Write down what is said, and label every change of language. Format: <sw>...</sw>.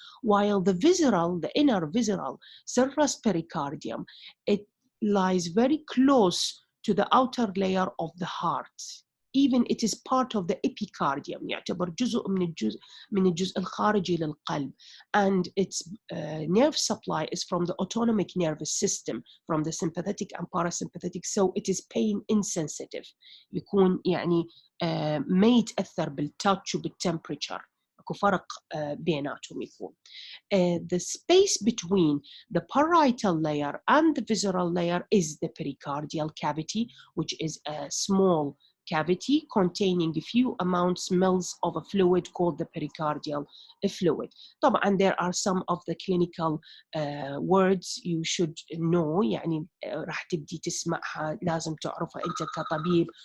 <en>While the inner visceral serous pericardium, it lies very close to the outer layer of the heart. Even it is part of the epicardium،</en> <ar>يعتبر جزء من الجزء الخارجي للقلب.</ar> <en>And its nerve supply is from the autonomic nervous system, from the sympathetic and parasympathetic, so it is pain insensitive.</en> <ar>يكون يعني ما يتأثر بالتاتش وبالتمبريتشر، اكو فرق بيناتهم يكون.</ar> <en>The space between the parietal layer and the visceral layer is the pericardial cavity, which is a small cavity containing a few mils of a fluid called the pericardial fluid. طبعا there are some of the clinical words you should know،</en> <ar>يعني راح تبدي تسمعها لازم تعرفها أنت كطبيب.</ar>